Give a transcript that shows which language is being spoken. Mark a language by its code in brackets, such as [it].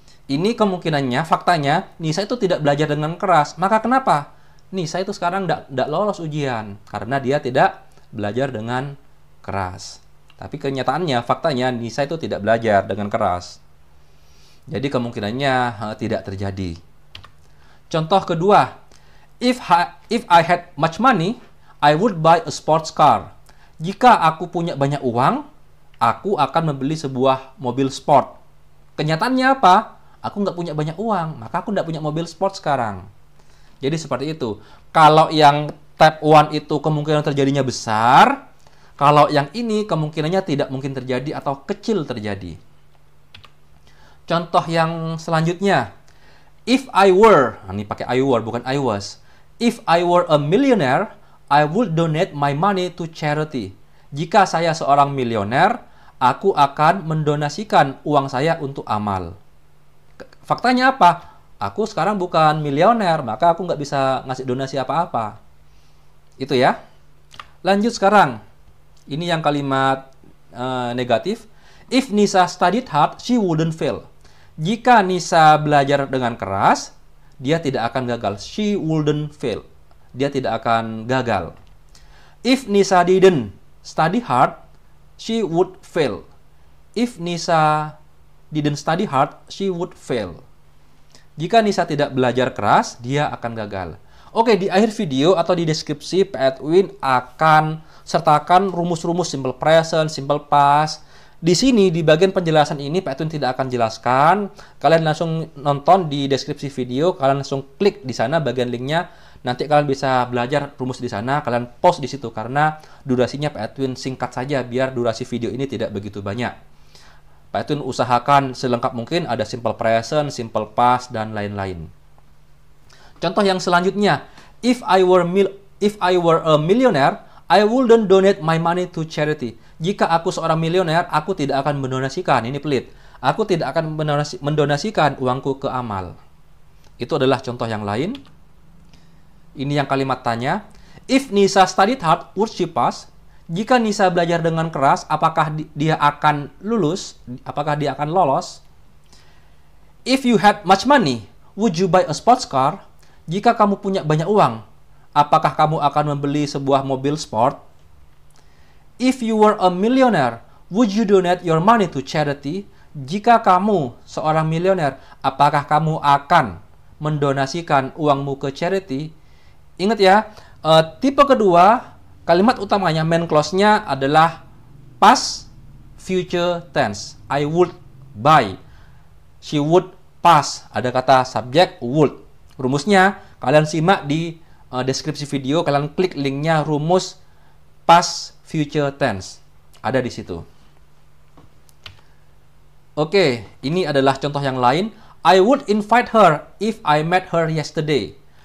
[id] Ini kemungkinannya, faktanya, Nisa itu tidak belajar dengan keras. Maka kenapa? Nisa itu sekarang tidak lolos ujian karena dia tidak belajar dengan keras. Tapi kenyataannya, faktanya, Nisa itu tidak belajar dengan keras. Jadi kemungkinannya tidak terjadi. Contoh kedua, [en] if I had much money, I would buy a sports car. [id] Jika aku punya banyak uang, aku akan membeli sebuah mobil sport. Kenyataannya apa? Aku nggak punya banyak uang, maka aku nggak punya mobil sport sekarang. Jadi seperti itu. Kalau yang type 1 itu kemungkinan terjadinya besar, kalau yang ini kemungkinannya tidak mungkin terjadi atau kecil terjadi. Contoh yang selanjutnya, [en] if I were, [id] ini pakai I were bukan I was. [en] If I were a millionaire, I would donate my money to charity. [id] Jika saya seorang milioner, aku akan mendonasikan uang saya untuk amal. Faktanya apa? Aku sekarang bukan milioner, maka aku nggak bisa ngasih donasi apa-apa. Itu ya. Lanjut sekarang. Ini yang kalimat negatif. [en] If Nisa studied hard, she wouldn't fail. [id] Jika Nisa belajar dengan keras, dia tidak akan gagal. [en] She wouldn't fail. [id] Dia tidak akan gagal. [en] If Nisa didn't study hard, she would fail. If Nisa didn't study hard, she would fail. [id] Jika Nisa tidak belajar keras, dia akan gagal. Oke, di akhir video atau di deskripsi, Pak Edwin akan sertakan rumus-rumus simple present, simple past. Di sini, di bagian penjelasan ini, Pak Edwin tidak akan jelaskan. Kalian langsung nonton di deskripsi video, kalian langsung klik di sana bagian linknya. Nanti kalian bisa belajar rumus di sana, kalian post di situ. Karena durasinya Pak Edwin singkat saja, biar durasi video ini tidak begitu banyak. Pak Edwin usahakan selengkap mungkin ada simple present, simple past, dan lain-lain. Contoh yang selanjutnya, [en] if I were a millionaire, I wouldn't donate my money to charity. [id] Jika aku seorang milioner, aku tidak akan mendonasikan, ini pelit. Aku tidak akan mendonasikan uangku ke amal. Itu adalah contoh yang lain. Ini yang kalimat tanya. [en] If Nisa studied hard, would she pass? [id] Jika Nisa belajar dengan keras, apakah dia akan lulus? Apakah dia akan lolos? [en] If you had much money, would you buy a sports car? [id] Jika kamu punya banyak uang, apakah kamu akan membeli sebuah mobil sport? [en] If you were a millionaire, would you donate your money to charity? [id] Jika kamu seorang milioner, apakah kamu akan mendonasikan uangmu ke charity? Ingat ya, tipe kedua, kalimat utamanya, main clause-nya adalah past future tense. [en] I would buy. She would pass. [id] Ada kata subjek would. Rumusnya, kalian simak di deskripsi video. Kalian klik linknya rumus past future tense. Ada di situ. Oke, ini adalah contoh yang lain. [en] I would invite her if I met her yesterday.